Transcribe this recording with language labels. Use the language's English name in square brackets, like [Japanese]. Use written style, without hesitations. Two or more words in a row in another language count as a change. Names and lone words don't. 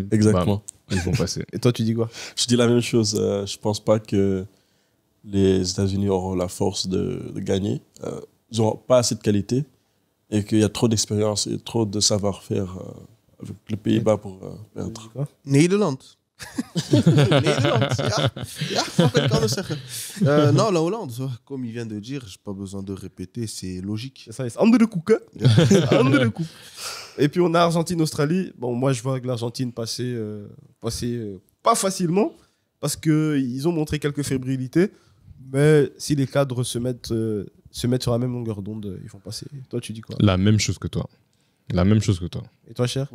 [French] Exactement. Ils vont passer. Et toi, tu dis quoi? Je dis la même chose. Je pense pas que les États-Unis auront la force de gagner. Ils n'auront pas assez de qualité et qu'il y a trop d'expérience et trop de savoir-faire avec les Pays-Bas pour perdre. [Dutch] Nederland. Nederland, ja, mag ik anders zeggen. [French] Non, la Hollande, comme il vient de dire, j'ai pas besoin de répéter, c'est logique. Ça, c'est [Dutch] andere Koek, [French] hein. [Dutch] Andere Koek. [French] Et puis on a Argentine-Australie. Bon, moi, je vois que l'Argentine passer pas facilement, parce qu'ils ont montré quelques fébrilités. Mais si les cadres se mettent sur la même longueur d'onde, ils vont passer. Toi, tu dis quoi? La même chose que toi. Et toi, cher?